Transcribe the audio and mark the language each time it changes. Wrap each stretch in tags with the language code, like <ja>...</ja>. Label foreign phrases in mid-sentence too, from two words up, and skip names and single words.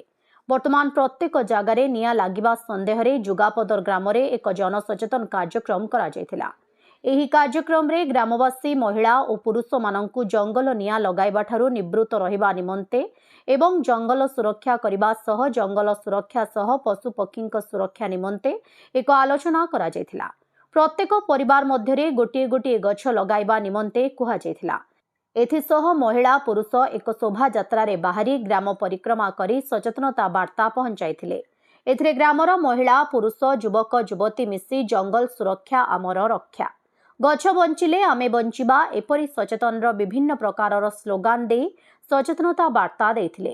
<or>ବର୍ତ୍ତମାନ ପ୍ରତ୍ୟେକ ଜାଗାରେ ନିଆଁ ଲାଗିବା ସନ୍ଦେହ ରେ ଜୁଗାପଦର ଗ୍ରାମ ରେ ଏକ ଜନସଚେତନ କାର୍ଯ୍ୟକ୍ରମ କରାଯାଇଥିଲା। ଏହି କାର୍ଯ୍ୟକ୍ରମ ରେ ଗ୍ରାମବାସୀ ମହିଳା ଓ ପୁରୁଷ ମାନଙ୍କୁ ଜଙ୍ଗଲ ନିଆଁ ଲଗାଇବା ଠାରୁ ନିବୃତ୍ତ ରହିବା ନିମନ୍ତେ ଏବଂ ଜଙ୍ଗଲ ସୁରକ୍ଷା କରିବା ସହ ଜଙ୍ଗଲ ସୁରକ୍ଷା ସହ ପଶୁ ପକ୍ଷୀଙ୍କ ସୁରକ୍ଷା ନିମନ୍ତେ ଏକ ଆଲୋଚନା କରାଯାଇଥିଲା। ପ୍ରତ୍ୟେକ ପରିବାର ମଧ୍ୟରେ ଗୋଟେ ଗୋଟେ ଗଛ ଲଗାଇବା ନିମନ୍ତେ କୁହାଯାଇଥିଲା। ଏଥିସହ ମହିଳା ପୁରୁଷ ଏକ ଶୋଭା ଯାତ୍ରା ରେ ବାହାରି ଗ୍ରାମ ପରିକ୍ରମା କରି ସଚେତନତା ବାର୍ତ୍ତା ପହଞ୍ଚାଇଥିଲେ। ଏଥିରେ ଗ୍ରାମର ମହିଳା ପୁରୁଷ ଯୁବକ ଯୁବତୀ ମିଶି ଜଙ୍ଗଲ ସୁରକ୍ଷା ଆମର ରକ୍ଷା, ଗଛ ବଞ୍ଚିଲେ ଆମେ ବଞ୍ଚିବା ଏପରି ସଚେତନ ବିଭିନ୍ନ ପ୍ରକାର ସ୍ଲୋଗାନ ଦେଇ ସଚେତନତା ବାର୍ତ୍ତା ଦେଇଥିଲେ।</or>